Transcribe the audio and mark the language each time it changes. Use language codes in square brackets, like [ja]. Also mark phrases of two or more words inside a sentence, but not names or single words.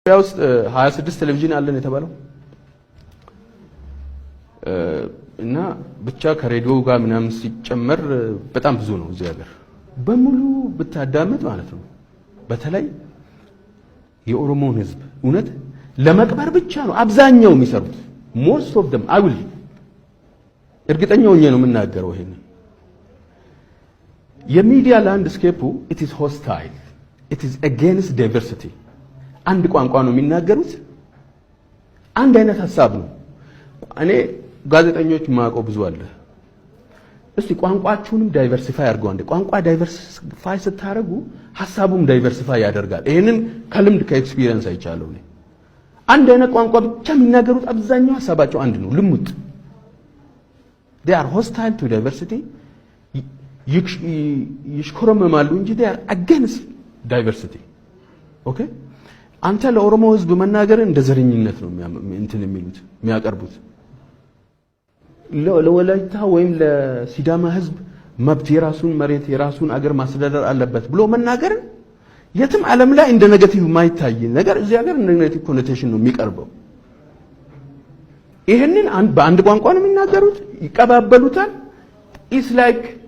[am] ውስጥ 26 ቴሌቪዥን አለን የተባለው እና ብቻ ከሬዲዮ ጋር ምናምን ሲጨመር በጣም ብዙ ነው። እዚህ ሀገር በሙሉ ብታዳምጥ ማለት ነው። በተለይ የኦሮሞን ህዝብ እውነት ለመቅበር ብቻ ነው አብዛኛው የሚሰሩት። [en] most of them I will [am] እርግጠኛ ሆኜ ነው የምናገረው። ይሄን የሚዲያ ላንድስኬፑ [en] it is hostile, it is against diversity። [am] አንድ ቋንቋ ነው የሚናገሩት፣ አንድ አይነት ሐሳብ ነው። እኔ ጋዜጠኞች ማቆ ብዙ አለ። እስቲ ቋንቋችሁንም ዳይቨርሲፋይ አድርጉ። አንድ ቋንቋ ዳይቨርሲፋይ ስታረጉ ሐሳቡም ዳይቨርሲፋይ ያደርጋል። ይሄንን ከልምድ ከኤክስፒሪየንስ አይቻለሁ። እኔ አንድ አይነት ቋንቋ ብቻ የሚናገሩት አብዛኛው ሐሳባቸው አንድ ነው፣ ልሙጥ። [en] they are hostile to diversity። [am] ይሽኮረመማሉ እንጂ [en] they are against diversity። [am] ኦኬ አንተ ለኦሮሞ ህዝብ መናገር እንደ ዘረኝነት ነው እንትን የሚሉት የሚያቀርቡት። ለወላይታ ወይም ለሲዳማ ህዝብ መብት የራሱን መሬት የራሱን አገር ማስተዳደር አለበት ብሎ መናገር የትም ዓለም ላይ እንደ ኔጌቲቭ ማይታይ ነገር እዚህ ሀገር እንደ ኔጌቲቭ ኮኖቴሽን ነው የሚቀርበው። ይሄንን በአንድ ቋንቋ ነው የሚናገሩት፣ ይቀባበሉታል። [en] it's like